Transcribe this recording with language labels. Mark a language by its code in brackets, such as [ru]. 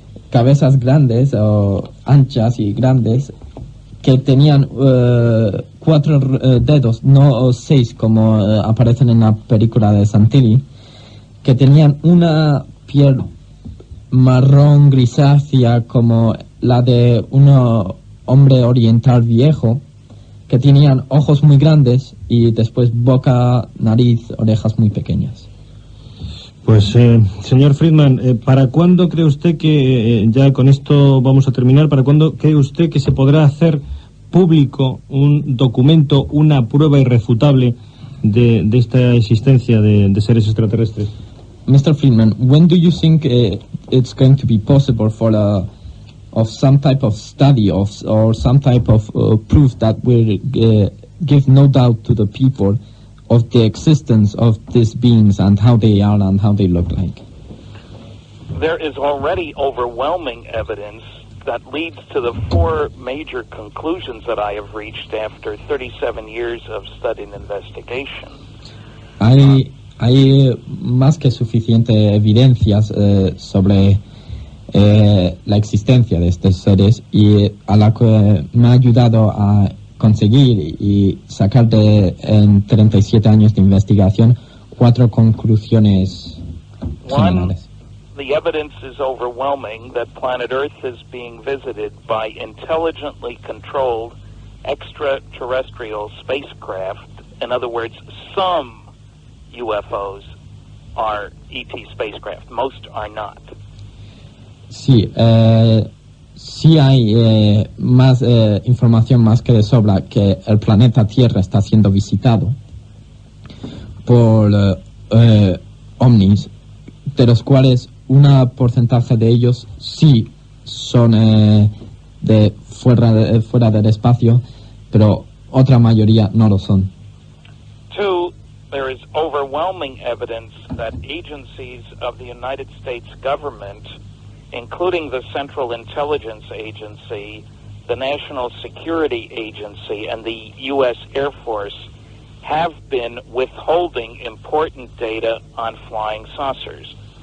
[es] cabezas grandes o anchas y grandes, que tenían 4 dedos, no 6 como aparecen en la película de Santilli, que tenían una piel marrón grisácea como la de un hombre oriental viejo, que tenían ojos muy grandes y después boca, nariz, orejas muy pequeñas. Pues, señor Friedman, ¿para cuándo cree usted que, ya con esto vamos a terminar, para cuándo cree usted que se podrá hacer público un documento, una prueba irrefutable de esta existencia de seres extraterrestres? [en] Mr. Friedman, when do you think it's going to be possible for of some type of study or some type of proof that will give no doubt to the people of the existence of these beings and how they are and how they look like? There is already overwhelming evidence that leads to the four major conclusions that I have reached after 37 years of study and investigation. [es] Hay más que suficiente evidencias sobre la existencia de estos seres y a la que me ha ayudado a conseguir y sacar en 37 años de investigación 4 conclusiones generales. [en] The evidence is overwhelming that planet Earth is being visited by intelligently controlled extraterrestrial spacecraft. In other words, some UFOs are ET spacecraft. Most are not. [es] Sí, sí hay más información más que de sobra que el planeta Tierra está siendo visitado por ovnis, de los cuales una porcentaje de ellos sí son de fuera del espacio, pero otra mayoría no lo son. [en] Two, there is overwhelming evidence that agencies of the United States government, including the Central Intelligence Agency, the National Security Agency, and the U.S. Air Force, have been withholding important data on flying saucers.